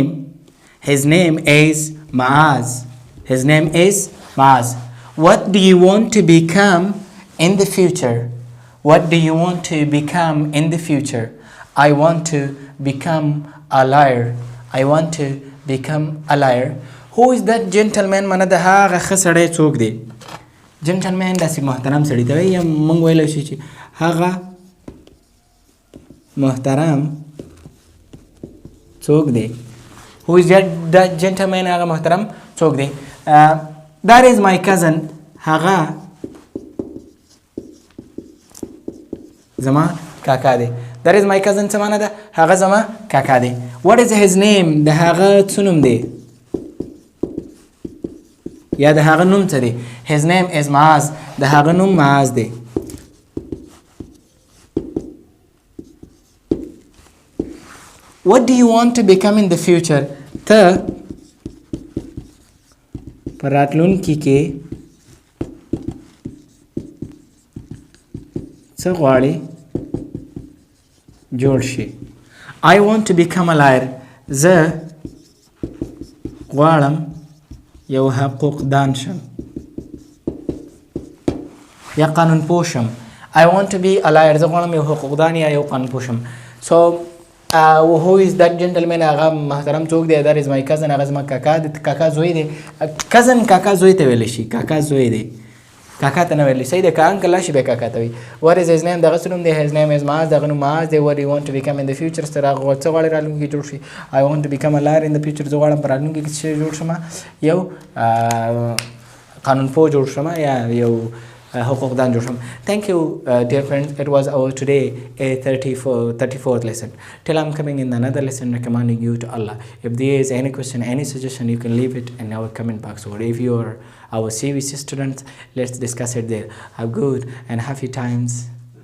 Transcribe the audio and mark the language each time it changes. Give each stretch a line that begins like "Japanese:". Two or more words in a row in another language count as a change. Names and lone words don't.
English: His name is Maaz. His name is Maaz. What do you want to become in the future? What do you want to become in the future? I want to become a liar. I want to become a liar. Who is that gentleman?
Pashto: معنا د هغه ښه سړی څوک دی؟ جنټلمین داسې محترم سړي ته وایي، یا موږ ویلی شو چې هغه محترم څوک دی؟
English: Who is that gentleman؟
Pashto: هغه محترم څوک دی؟
English: That is my cousin.
Pashto: هغه زما کاکا دی.
English: That is my cousin
Pashto: څه معنا ده؟ هغه زما کاکا دی.
English: What is his name؟
Pashto: د هغه څه نوم دی یا د هغه نوم څه دی؟
English: His name is Maaz.
Pashto: د هغه نوم معاذ دی.
English: What do you want to become in the future؟
Pashto: ته په راتلونکي کې څه غواړې جوړ شي؟
English: I want to become a liar.
Pashto: زه غواړم یو حقوق دان شم. یا قانون پوه شم.
English: I want to be a lawyer.
Pashto: زه غواړم یو حقوقدان یا یو قانون پوه شم.
English: So who is that gentleman؟
Pashto: هغه محترم څوک دی؟
English: that is my cousin.
Pashto: هغه زما کاکا دی، کاکا زوی دی. cousin کاکا زوی ته ویلی شي، کاکا زوی دی، کاکا ته نه ویلی صحیح دی. که انکل راشي بیا کاکا ته وي.
English: what is his name؟
Pashto: دغه څه نوم دی؟
English: his name is معاذ.
Pashto: دغه نوم معاذ دی.
English: what do you want to become in the future؟
Pashto: ستر هغه څه غواړي راتلونکي کې جوړ شي؟
English: I want to become a lawyer in the future.
Pashto: زه غواړم په راتلونکي کې څه جوړ شم؟ یو قانون پوه جوړ شم یا یو حقوقدان جوړ شم.
English: Thank you dear friends. It was our today A-34th lesson. Till I'm coming in another lesson recommending you to Allah. If there is any question, any suggestion, you can leave it in our comment box, or if you are our CVC students, let's discuss it there. Have good and happy times.